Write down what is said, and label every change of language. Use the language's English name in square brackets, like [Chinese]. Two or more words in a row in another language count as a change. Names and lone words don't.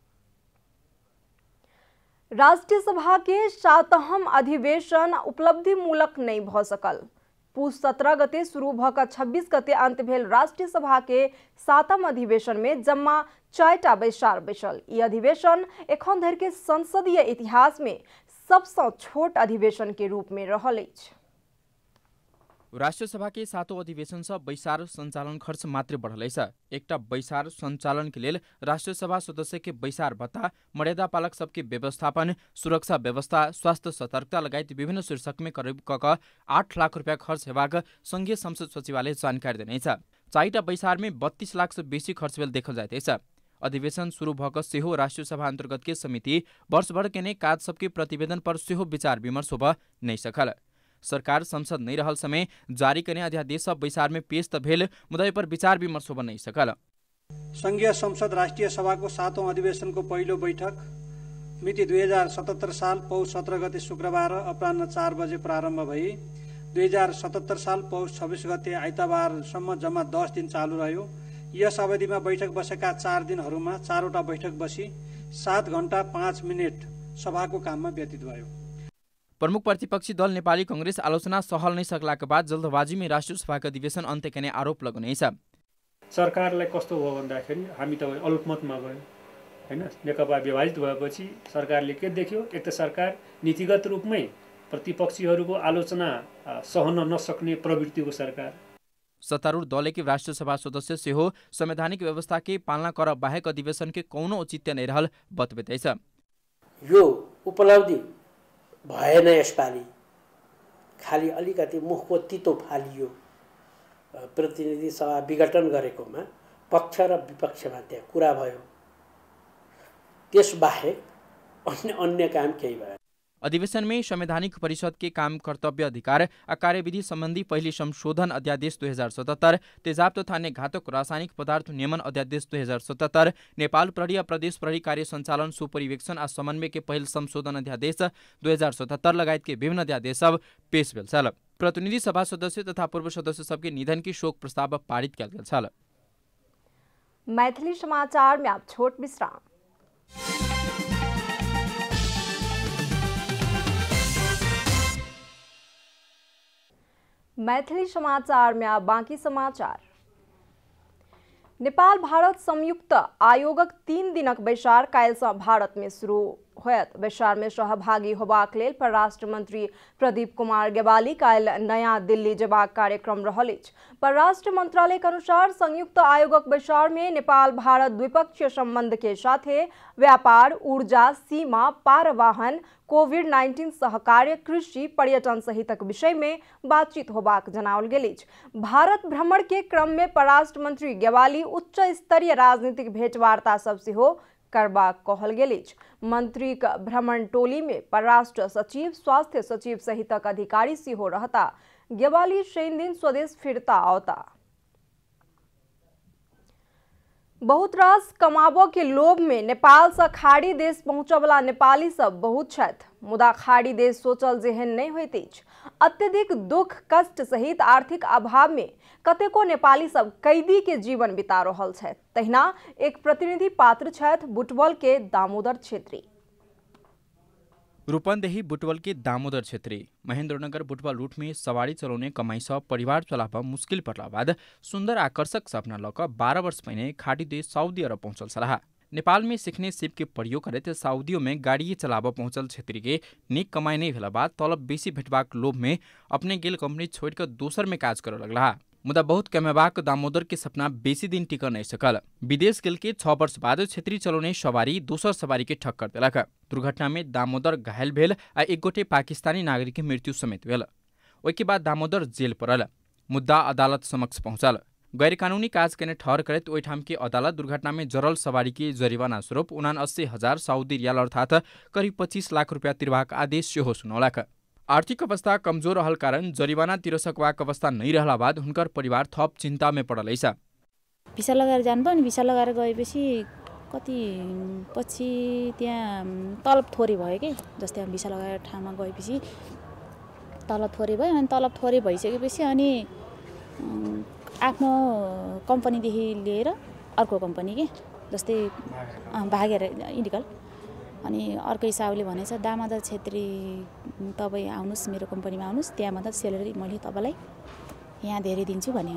[Maithili] राष्ट्रीय सभा के 7म अधिवेशन उपलब्धिमूलक नहीं भ सकल। पूस 17 गते शुरू भ क 26 गते अंत भेल राष्ट्रीय सभा के 7म अधिवेशन में जम्मा 4टा बैसार बैसल। ई अधिवेशन एखन धरि के संसदीय इतिहास में सबसँ छोट अधिवेशन के रूप में रहल अछि। राष्ट्रिय सभा के 7औं अधिवेशन से बैसार संचालन खर्च मात्र बढ़ल अछि। एकटा बैसार संचालन के लेल राष्ट्रिय सभा सदस्य के बैसार भत्ता, मर्यादा पालक सबके व्यवस्थापन, सुरक्षा व्यवस्था, स्वास्थ्य सतर्कता लगायत विभिन्न शीर्षक में करीब 8 लाख रुपया खर्च हेबाक संघीय संसद सचिवालय जानकारी देने छ। 4टा बैसार में 32 लाख से बेसी खर्च भेल देखल जाइत अछि। अधिवेशन शुरू भ क सेहो राष्ट्रिय सभा अंतर्गत के समिति वर्षभर केने काज सबके प्रतिवेदन पर सेहो विचार विमर्श होब नहीं सकल। सरकार संसद नहीं रहल समय जारी करने अध्यादेश सब बैसार में पेश त भेल, मुद्दा पर विचार विमर्श होब नहीं सकल। [Nepali] संघीय संसद राष्ट्रिय सभा को 7औं अधिवेशन को पहिलो बैठक मिति 2077 साल पौष 17 गते शुक्रबार अपराह्न 4 बजे प्रारम्भ भई 2077 साल पौष 26 गते आइतबारसम्म जम्मा 10 दिन चालू रह्यो। यस अवधिमा बैठक बसेका 4 दिनहरूमा 4वटा बैठक बसी 7 घण्टा 5 मिनेट सभाको काममा व्यतीत भयो। [Maithili] प्रमुख प्रतिपक्षी दल नेपाली कांग्रेस आलोचना सहल नहीं सकला के बाद जल्दबाजी में राष्ट्रिय सभा का अधिवेशन अन्त्य करने आरोप लगाउने छ। [Nepali] सरकारलाई कस्तो भयो भन्दाखेरि हामी त अल्पमतमा गयो हैन। नेकपा विभाजित भएपछि सरकारले के देख्यो, एक त सरकार नीतिगत रूपमै प्रतिपक्षीहरूको आलोचना सहन नसक्ने प्रवृत्तिको सरकार। [Maithili] सत्तारूढ़ दल के राष्ट्रिय सभा सदस्य सेहो संवैधानिक व्यवस्था के पालना कर बाहेक अधिवेशन के कौनो औचित्य नहीं रहल बतबेतै छ। [Nepali] यो उपलब्धि भएन यसपालि, खालि अलिकति मुखको तितो फालियो प्रतिनिधि सभा विघटन गरेकोमा पक्ष र विपक्षमा त्यहाँ कुरा भयो, त्यसबाहेक अन्य काम केही भयो। [Maithili] अधिवेशन में संवैधानिक परिषद के काम कर्तव्य अधिकार और कार्यविधि संबंधी पहली संशोधन अध्यादेश 2077, तेजाब तथा अन्य घातक रासायनिक पदार्थ नियमन अध्यादेश 2077, नेपाल प्रहरी और प्रदेश प्रहरी कार्य संचालन सुपरिवेक्षण और समन्वय के पहल संशोधन अध्यादेश 2077 लगायत के विभिन्न अध्यादेश सब पेश भेल छल। प्रतिनिधि सभा सदस्य तथा पूर्व सदस्य सबके निधन की शोक प्रस्ताव पारित किया गेल छल। मैथिली समाचार में आप छोट विश्राम। मैथिली समाचार में अब बाँकी समाचार। नेपाल भारत संयुक्त आयोगक 3 दिनक बैसार काल्हिसँ भारत में शुरू होयत। बैसार में सहभागी होबाक लेल परराष्ट्र मंत्री प्रदीप कुमार गेवाली काल्हि नया दिल्ली जेबाक कार्यक्रम रहल अछि। परराष्ट्र मंत्रालय के अनुसार संयुक्त आयोगक बैसार में नेपाल भारत द्विपक्षीय संबंध के साथे व्यापार, ऊर्जा, सीमा पारवाहन, कोविड-19 सहकार्य, कृषि, पर्यटन सहितक विषय में बातचीत होबाक जनाओल गेल अछि। भारत भ्रमण के क्रम में परराष्ट्र मंत्री गेवाली उच्च स्तरीय राजनीतिक भेंटवार्ता सब सेहो करबाक कहल गेल अछि। मंत्रीक भ्रमण टोली में परराष्ट्र सचिव, स्वास्थ्य सचिव सहितक अधिकारी सेहो रहता। गेवाली शनि दिन स्वदेश फिरता आवता। बहुत रास कमाबो के लोभ में नेपाल से खाड़ी देश पहुंचय वाला नेपाली सब बहुत छथि, मुदा खाड़ी देश सोचल जेहन नहीं होइत अछि। अत्यधिक दुख कष्ट सहित आर्थिक अभाव में कतेको नेपाली सब कैदी के जीवन बिता रहल छथि। तहिना एक प्रतिनिधि पात्र छथि बुटवल के दामोदर छेत्री। रूपन्देही बुटवल के दामोदर छेत्री महेंद्रनगर बुटवल रूट में सवारी चलाउने कमाई से परिवार चलाब मुश्किल पड़ला बाद सुंदर आकर्षक सपना लक 12 वर्ष पहिने खाड़ी देश सऊदी अरब पहुंचल सलाह। नेपाल में सीखने सिप के प्रयोग करत सऊदियों में गाड़ी चलाब पहुंचल छेत्री के निक कमाई नहीं भेला बाद तलब बेसी भेटबाक लोभ में अपने गेल कंपनी छोड़कर दोसर में काज कर लगला। मुदा बहुत कमेबाक दामोदर के सपना बेसी दिन टिक नहीं सकल। विदेश गेल के 6 वर्ष बाद छेत्री चलाउने सवारी दोसर सवारी के ठक्कर देलक। दुर्घटना में दामोदर घायल भेल आ एक गोटे पाकिस्तानी नागरिक के मृत्यु समेत भेल। ओहिके बाद दामोदर जेल पड़ल। मुद्दा अदालत समक्ष पहुंचल। गैर कानूनी काज केने ठहर करत ओहिठाम के अदालत दुर्घटना में जरल सवारी के जरिवाना स्वरूप 79,000 सऊदी रियाल अर्थात करीब 25 लाख रुपया तिरबाक आदेश सेहो सुनौलक। आर्थिक अवस्था कमजोर रहल कारण जरिवाना तिर सकबाक अवस्था नहीं रहला बाद हुनकर परिवार थप चिंता में पड़ल ऐसा। [Nepali] भिसा लगाएर जानु पनि भिसा लगाएर गएपछि कति पछि त्यहाँ तलब थोरै भयो के, जस्तै भिसा लगाएर ठाउँमा गएपछि तलब थोरै भयो। अनि तलब थोरै भइसकेपछि अनि आफ्नो कम्पनीदेखि लिएर अर्को कम्पनी के, जस्तै भागेर इन्डिकल अनि अर्को हिसाबले भनेछ दामोदर छेत्री तपाईँ आउनुहोस् मेरो कम्पनीमा आउनुहोस्, त्यहाँभन्दा सेलेरी मैले तपाईँलाई यहाँ धेरै दिन्छु भन्यो।